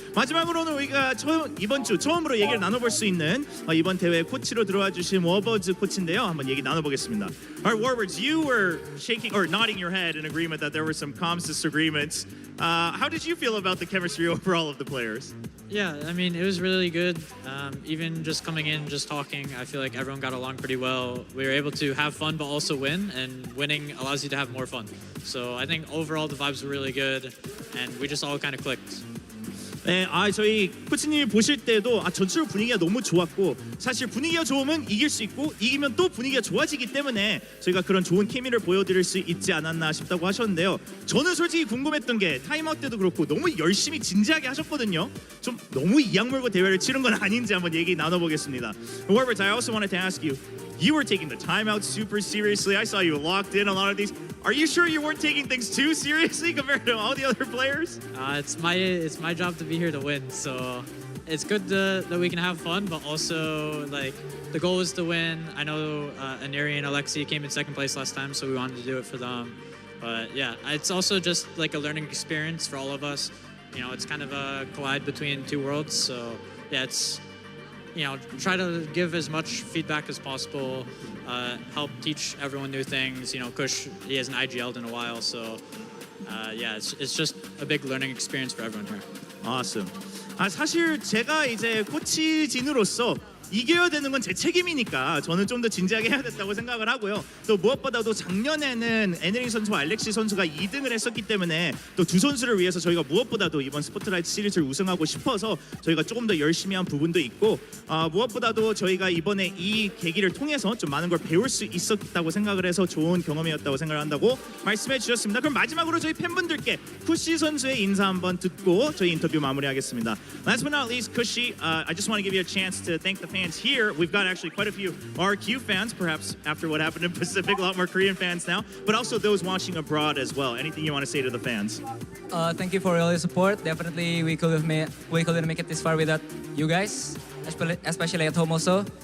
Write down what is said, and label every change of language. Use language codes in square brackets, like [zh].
[ko] 마지막으로는 우리가 이번 주 처음으로 얘기를 나눠볼 수 있는 이번 대회 코치로 들어와 주신 워버즈 코치인데요. 한번 얘기 나눠보겠습니다. [en] Alright, Warwards, you were shaking or nodding your head in agreement that there were some comms disagreements. How did you feel about the chemistry overall of the players? Yeah, I mean, it was really good. Even just coming in, just talking, I feel like everyone got along pretty well. We were able to have fun, but also win, and winning allows you to have more fun. So I think overall the vibes were really good, and we just all kind of clicked. [ko] 네, 저희 코치님이 보실 때도 전체로 분위기가 너무 좋았고 사실 분위기가 좋으면 이길 수 있고 이기면 또 분위기가 좋아지기 때문에 저희가 그런 좋은 케미를 보여드릴 수 있지 않았나 싶다고 하셨는데요. 저는 솔직히 궁금했던 게 타임아웃 때도 그렇고 너무 열심히 진지하게 하셨거든요. 좀 너무 이악 물고 대회를 치른 건 아닌지 한번 얘기 나눠보겠습니다. [en] Warwards, I also wanted to ask you, you were taking the timeout super seriously. I saw you locked in a lot of these. Are you sure you weren't taking things too seriously compared to all the other players? It's my job to be here to win, so it's good that we can have fun, but also like the goal is to win. I know Aneri and Alexi came in second place last time, so we wanted to do it for them. But yeah, it's also just like a learning experience for all of us. You know, it's kind of a collide between two worlds, so yeah, it's try to give as much feedback as possible, help teach everyone new things. Kush, he hasn't IGL'd in a while, so yeah, it's just a big learning experience for everyone here. Awesome. [ko] 사실 제가 이제 코치진으로서 이겨야 되는 건 제 책임이니까 저는 좀 더 진지하게 해야 됐다고 생각을 하고요. 또 무엇보다도 작년에는 에네링 선수와 알렉시 선수가 2등을 했었기 때문에 또 두 선수를 위해서 저희가 무엇보다도 이번 스포트라이트 시리즈를 우승하고 싶어서 저희가 조금 더 열심히 한 부분도 있고 무엇보다도 저희가 이번에 이 계기를 통해서 좀 많은 걸 배울 수 있었다고 생각을 해서 좋은 경험이었다고 생각을 한다고 말씀해 주셨습니다. 그럼 마지막으로 저희 팬분들께 쿠시 선수의 인사 한번 듣고 저희 인터뷰 마무리하겠습니다. [en] Last but not least, Kushi, I just want to give you a chance to thank the fans here. We've got actually quite a few RQ fans, perhaps after what happened in Pacific, a lot more Korean fans now, but also those watching abroad as well. Anything you want to say to the fans? Thank you for all your support. Definitely, we couldn't make it this far without you guys, especially at home also.